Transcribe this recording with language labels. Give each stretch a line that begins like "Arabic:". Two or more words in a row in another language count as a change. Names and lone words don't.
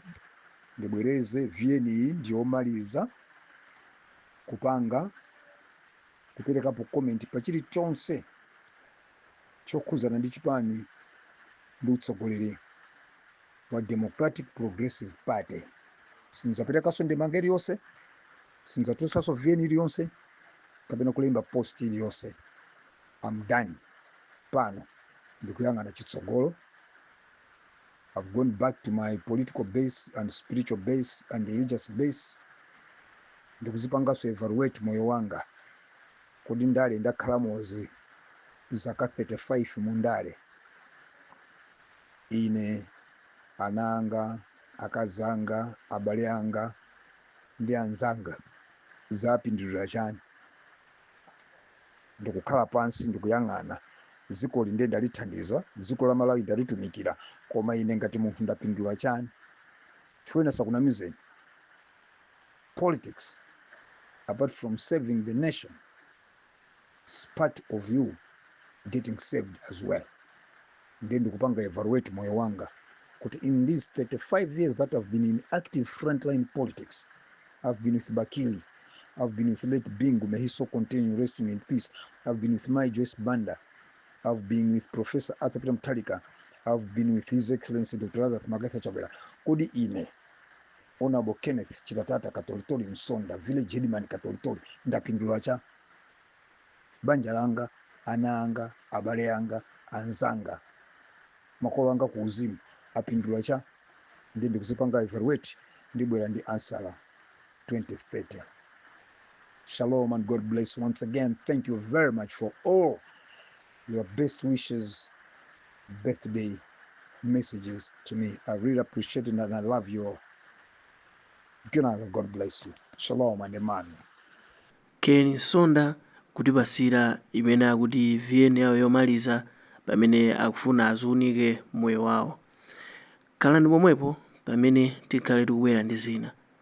Nyanja: Ndibwereze VN iyi ndiyomaliza kupanga kuperekapo comment pa chilichonse chokhuzana ndi chipani ndi utsogoleri wa Democratic Progressive Party. Sinzaperekaso ndemanga iliyonse, sinzatusaso VN iliyonse, kapena kulemba post iliyonse.
English: I'm done.
Nyanja: Pano ndikuyang'ana chitsogolo.
English: I've gone back to my political base and spiritual base and religious base.
Nyanja: Ndikuzipangaso evaluate moyo wanga kodi ndale ndakhala mozi zaka 35 mundale. Ine ananga, akazanga, abale anga ndi anzanga zapindulira chani. Ndikukhala pansi ndikuyang'ana dziko linde ndalithandiza, dziko la Malawi ndalitumikira, koma ine ngati munthu ndapindula chani. Chifukwa sakunamizeni,
English: politics apart from saving the nation is part of you getting saved as well. Then
Nyanja: ndikupanga evaluate moyo wanga kuti
English: in these 35 years that I've been in active frontline politics, I've been with Bakili, I've been with late Bingu, may he so continue resting in peace. I've been with my Joyce Banda, I've been with Professor Arthur Talika, I've been with His Excellency Dr.
Nyanja: Lazarus Magatha Chakwera. Kodi ine Honorable Kenneth Chitatata Katolitori Msonda, Village Headman Katolitori, ndapindula cha banja langa, ananga, abale anga, anzanga, makolo anga kuuzimu apindula cha. Ndi ndikuzipanga evaluate ndibwera ndi ansala 2030.
English: Shalom and God bless once again. Thank you very much for all your best wishes, birthday messages to me. I really appreciate it and I love you all. Good night, God bless you. Shalom and amen.
Nyanja: Ken Nsonda kutipasira imene akuti VN yawo yomaliza pamene akufuna aziunike moyo wawo. Khalani pomwepo pamene tikhale tikubwera ndi zina.